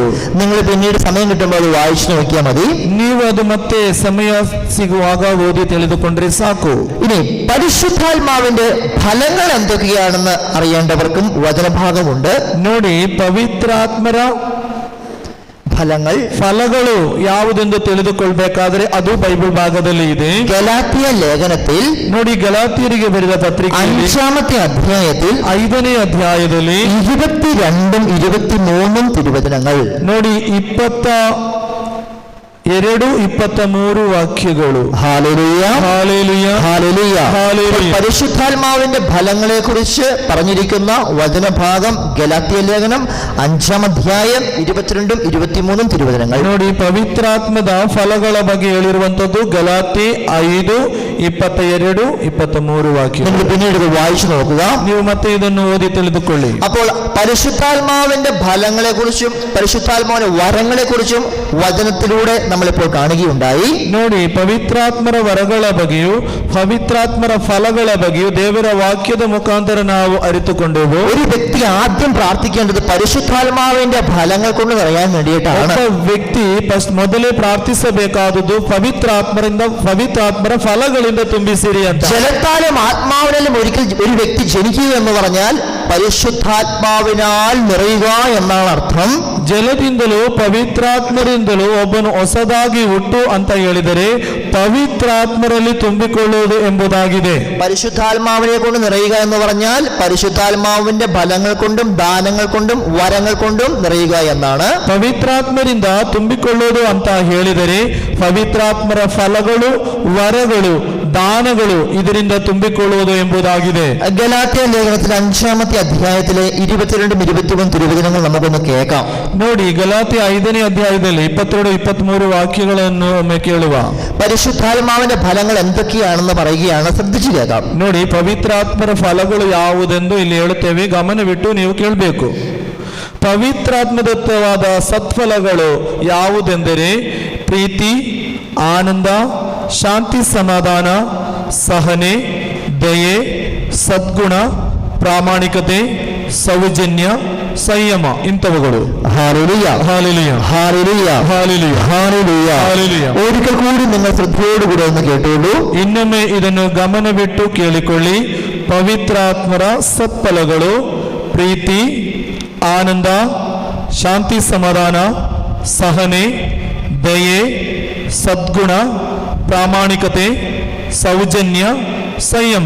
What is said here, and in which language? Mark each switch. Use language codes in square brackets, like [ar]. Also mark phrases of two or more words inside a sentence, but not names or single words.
[ml] നിങ്ങൾ പിന്നീട് സമയം കിട്ടുമ്പോൾ അത് വായിച്ചു നോക്കിയാൽ മതി. [kn] ನೀವು ಅದು ಮತ್ತೆ ಸಮಯ ಸಿಗುವಾಗ ಓದಿ ತಿಳಿದುಕೊಂಡ್ರೆ ಸಾಕು. [ml] ഇനി പരിശുദ്ധാത്മാവിന്റെ ഫലങ്ങൾ എന്തൊക്കെയാണെന്ന് അറിയേണ്ടവർക്കും വചനഭാഗമുണ്ട്. [kn] ನೋಡಿ, ಪವಿತ್ರಾತ್ಮರ [ml] ഫലങ്ങൾ [kn] ಫಲಗಳು ಯಾವುದೆಂದು ತಿಳಿದುಕೊಳ್ಬೇಕಾದ್ರೆ ಅದು ಬೈಬಲ್ ಭಾಗದಲ್ಲಿ ಇದೆ. [ml] ഗലാത്യ ലേഖനത്തിൽ [kn] ನೋಡಿ, ಗಲಾತಿಯರಿಗೆ ಬರೆದ ಪತ್ರಿಕೆಯಲ್ಲಿ [ml] 5-ാമത്തെ അധ്യായത്തിൽ [kn] 5ನೇ ಅಧ್ಯಾಯದಲ್ಲಿ [ml] 22-ഉം 23-ഉം തിരുവചനങ്ങൾ. [kn] ನೋಡಿ, 22-23 വാക്യಗಳು. [ml] ഹല്ലേലൂയ. ഹല്ലേലൂയ. ഹല്ലേലൂയ. ഹല്ലേലൂയ. പരിശുദ്ധാത്മാവിന്റെ ഫലങ്ങളെ കുറിച്ച് പറഞ്ഞിരിക്കുന്ന വചനഭാഗം ഗലാത്യ ലേഖനം 5-ാം അധ്യായം 22-ഉം 23-ഉം തിരുവചനങ്ങൾ. [kn] ನೋಡಿ, ಪವಿತ್ರಾತ್ಮದ ಫಲಗಳ ಬಗ್ಗೆ ಹೇಳಿರುವಂತದ್ದು ಗಲಾತಿ 5:22-23 ವಾಕ್ಯ. [ml] നിങ്ങൾ പിന്നീട് ഇത് വായിച്ചു നോക്കുക. [kn] ನೀವು ಮತ್ತೆ ಇದನ್ನು ಓದಿ ತಿಳಿದುಕೊಳ್ಳಿ. [ml] അപ്പോൾ പരിശുദ്ധാത്മാവിന്റെ ഫലങ്ങളെ കുറിച്ചും പരിശുദ്ധാത്മാവിന്റെ വരങ്ങളെ കുറിച്ചും വചനത്തിലൂടെ നമ്മളിപ്പോൾ കാണുകയുണ്ടായി. [kn] ನೋಡಿ, ಪವಿತ್ರಾತ್ಮರ ವರಗಳ ಬಗ್ಗೆಯೂ ಪವಿತ್ರಾತ್ಮರ ಫಲಗಳ ಬಗ್ಗೆಯೂ ದೇವರ ವಾಕ್ಯದ ಮುಖಾಂತರ ನಾವು ಅರಿತುಕೊಂಡೆವು. [ml] ഒരു വ്യക്തി ആദ്യം പ്രാർത്ഥിക്കേണ്ടത് പരിശുദ്ധാത്മാവിന്റെ ഫലങ്ങൾ കൊണ്ട് നിറയാൻ വേണ്ടിയിട്ടാണ്. [kn] ಒಬ್ಬ ವ್ಯಕ್ತಿ ಮೊದಲೇ ಪ್ರಾರ್ಥಿಸಬೇಕಾದದ್ದು ಪವಿತ್ರಾತ್ಮರ ಫಲಗಳಿಂದ ತುಂಬಿಸಿರಿ ಅಂತ. [ml] ജലത്താലും ആത്മാവിനാലും ഒരിക്കൽ ഒരു വ്യക്തി ജനിക്കുക എന്ന് പറഞ്ഞാൽ പരിശുദ്ധാത്മാവിനാൽ നിറയുക എന്നാണ് അർത്ഥം. [kn] ಜಲದಿಂದಲೂ ಪವಿತ್ರಾತ್ಮರಿಂದಲೂ ಒಬ್ಬನು ಹೊಸದಾಗಿ ಹುಟ್ಟು ಅಂತ ಹೇಳಿದರೆ ಪವಿತ್ರಾತ್ಮರಲ್ಲಿ ತುಂಬಿಕೊಳ್ಳುವುದು ಎಂಬುದಾಗಿದೆ. [ml] പരിശുദ്ധാത്മാവിനെ കൊണ്ട് നിറയുക എന്ന് പറഞ്ഞാൽ പരിശുദ്ധാത്മാവിന്റെ ഫലങ്ങൾ കൊണ്ടും ദാനങ്ങൾ കൊണ്ടും വരങ്ങൾ കൊണ്ടും നിറയുക എന്നാണ്. [kn] ಪವಿತ್ರಾತ್ಮರಿಂದ ತುಂಬಿಕೊಳ್ಳುವುದು ಅಂತ ಹೇಳಿದರೆ ಪವಿತ್ರಾತ್ಮರ ಫಲಗಳು, ವರಗಳು, ದಾನಗಳು ಇದರಿಂದ ತುಂಬಿಕೊಳ್ಳುವುದು ಎಂಬುದಾಗಿದೆ. [ml] ഗലാത്യ ലേഖനത്തിലെ 5-ാമത്തെ അധ്യായത്തിലെ 22, 23 തിരുവചനങ്ങൾ നമുക്കൊന്ന് കേൾക്കാം. [kn] ನೋಡಿ, ಗಲಾತ್ಯ 5ನೇ ಅಧ್ಯಾಯದಲ್ಲಿ 22, 23 ವಾಕ್ಯಗಳನ್ನು ಒಮ್ಮೆ ಕೇಳುವ. [ml] പരിശുദ്ധാത്മാവിന്റെ ഫലങ്ങൾ എന്തൊക്കെയാണെന്ന് പറയുകയാണ്, ശ്രദ്ധിച്ചു കേൾക്കാം. [kn] ನೋಡಿ, ಪವಿತ್ರಾತ್ಮರ ಫಲಗಳು ಯಾವುದೆಂದು ಇಲ್ಲಿ ಹೇಳುತ್ತೇವೆ, ಗಮನವಿಟ್ಟು ನೀವು ಕೇಳಬೇಕು. ಪವಿತ್ರಾತ್ಮದತ್ತವಾದ ಸತ್ಫಲಗಳು ಯಾವುದೆಂದರೆ ಪ್ರೀತಿ, ಆನಂದ, ಶಾಂತಿ, ಸಮಾಧಾನ, ಸಹನೆ, ದಯೆ, ಸದ್ಗುಣ, ಪ್ರಾಮಾಣಿಕತೆ, ಸೌಜನ್ಯ, ಸಂಯಮ ಇಂಥವುಗಳು. [ml] ഹല്ലേലൂയ, [kn] ಹಾಲೆಲೂಯ, [ml] ഹല്ലേലൂയ, [kn] ಹಾಲೆಲೂಯ, [ml] ഹല്ലേലൂയ, [kn] ಹಾಲೆಲೂಯ. [ml] ഒരിക്കൽ കൂടി നിങ്ങൾ ശ്രദ്ധയോടുകൂടെ ഒന്ന് കേട്ടോളൂ. [kn] ಇನ್ನೊಮ್ಮೆ ಇದನ್ನು ಗಮನವಿಟ್ಟು ಕೇಳಿಕೊಳ್ಳಿ. ಪವಿತ್ರಾತ್ಮರ ಸತ್ಫಲಗಳು ಪ್ರೀತಿ, ಆನಂದ, ಶಾಂತಿ, ಸಮಾಧಾನ, ಸಹನೆ, ದಯೆ, ಸದ್ಗುಣ, ಪ್ರಾಮಾಣಿಕತೆ, ಸೌಜನ್ಯ, ಸಂಯಮ.